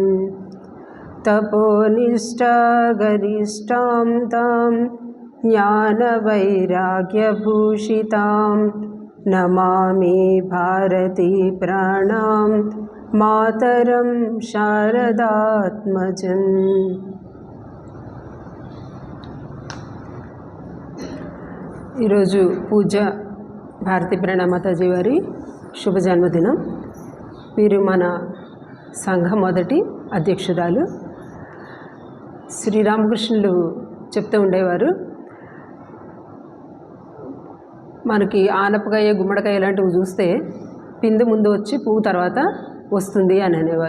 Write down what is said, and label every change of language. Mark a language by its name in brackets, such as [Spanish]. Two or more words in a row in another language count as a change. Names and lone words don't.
[Sanskrit] तपोनिष्ठा गरिष्ठां तां ज्ञानवैराग्यभूषितां नमामि भारती प्राणां मातरं शारदात्मजम्। [Telugu] ఈరోజు పూజ భారతీ ప్రణామాతాజీ వారి శుభ జన్మదినం. వీరు మన సంఘ మొదటి అధ్యక్షురాలు. శ్రీరామకృష్ణులు చెప్తూ ఉండేవారు, మనకి ఆనపకాయ గుమ్మడికాయ ఇలాంటివి చూస్తే పిందు ముందు వచ్చి పువ్వు తర్వాత వస్తుంది అని అనేవారు.